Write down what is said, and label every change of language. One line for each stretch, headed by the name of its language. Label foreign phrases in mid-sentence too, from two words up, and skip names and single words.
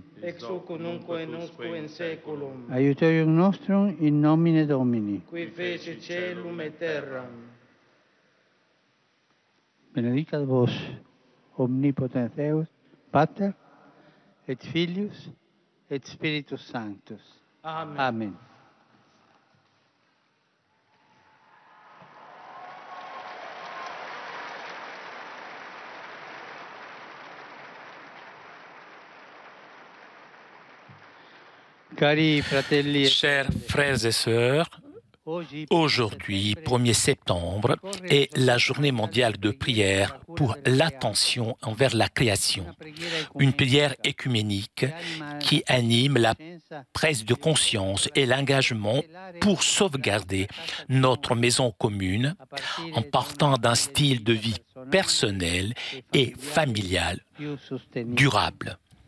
Latin: Ex hoc nunquam in usque in saeculum. Aiutorium nostrum in nomine Domini. Qui fece caelum et terram. Benedicat vos, omnipotens Deus, Pater, et Filius, et Spiritus Sanctus. Amen.
Italian: Amen. Cari fratelli e
French: Chers frères et sœurs, aujourd'hui, 1er septembre, est la journée mondiale de prière pour l'attention envers la création. Une prière écuménique qui anime la prise de conscience et l'engagement pour sauvegarder notre maison commune en partant d'un style de vie personnel et familial durable.